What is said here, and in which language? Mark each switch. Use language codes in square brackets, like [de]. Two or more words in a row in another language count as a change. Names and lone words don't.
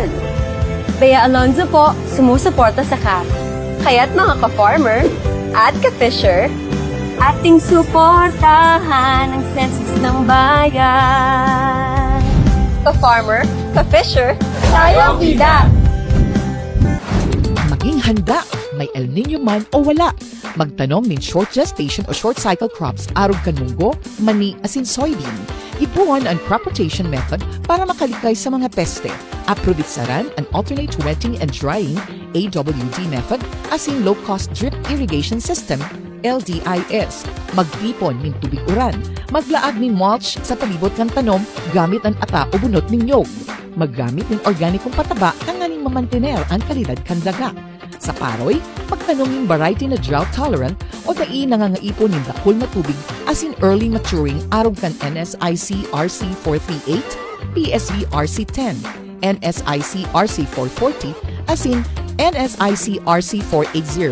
[tl] Bea Alonzo po, sumusuporta sa CAF. Kaya't mga ka-farmer at ka-fisher, ating suportahan ang census ng bayan. Ka-farmer, ka-fisher, tayo ang bida! Maging handa, may El Nino man o wala. [bik] Magtanom nin [en] short gestation [bik] o [en] short cycle crops [bik] arog kan munggo, mani asin soybean. Ibuwan ang [en] crop rotation method [bik] para makalikay sa mga peste. Aprovitsaran an [en] alternate wetting and drying AWD method [bik] asin [en] low-cost drip irrigation system LDIS. [bik] Magpipon nin tubig uran. Maglaag nin mulch sa palibot ng tanom gamit ang ata o bunot ning nyog. Maggamit ng organikong pataba kanganing mamantener ang kalidad kan daga. Sa paroy, magtanom ng variety na [en] drought tolerant [bik] o dai nangangaipon ng dakul na tubig asin [en] early maturing [bik] arog kan NSIC RC 438, PSV RC 10, NSIC RC 440 asin NSIC RC 480.